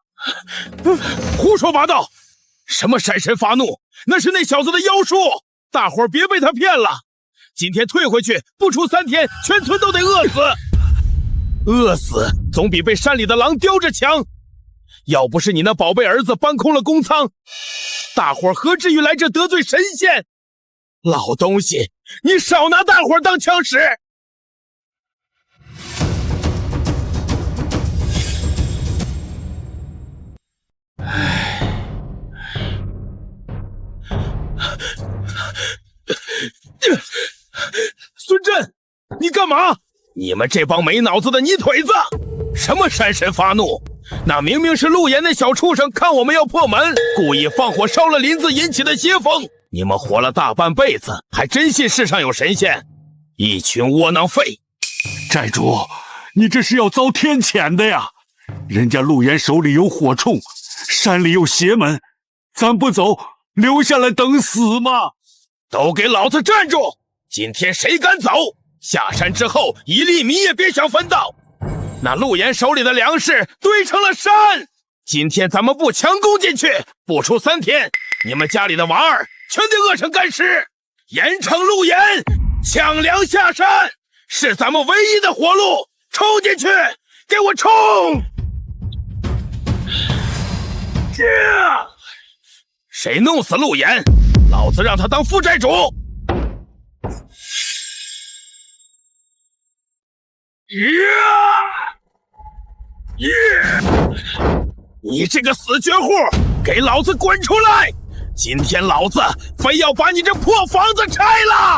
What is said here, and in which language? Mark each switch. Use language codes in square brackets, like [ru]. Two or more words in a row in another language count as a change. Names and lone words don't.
[zh] 胡說八道！什麼山神發怒？那是那小子的妖術，大夥兒別被他騙了。今天退回去，不出3天，全村都得餓死。餓死總比被山裡的狼叼着強。要不是你那寶貝兒子搬空了公倉，大夥兒何至於來這得罪神仙？老東西，你少拿大夥兒當槍使！孫震，你幹嘛？你們這幫沒腦子的泥腿子！什麼山神發怒？那明明是陆岩那小畜生看我们要破门，故意放火烧了林子引起的邪风。你们活了大半辈子，还真信世上有神仙？一群窩囊废！寨主，你这是要遭天谴的呀！人家陆岩手裡有火铳，山裡有邪門，咱不走，留下来等死嗎？都給老子站住！今天誰敢走，下山之後一粒米也別想分到。那陸岩手裡的糧食堆成了山，今天咱們不強攻進去，不出3天，你們家裡的娃兒全得餓成乾屍。嚴懲陸岩，搶糧下山，是咱們唯一的活路。衝進去，給我衝！誰弄死陸岩，老子讓他當副寨主！你這個死絕戶，給老子滾出來！今天老子非要把你這破房子拆了！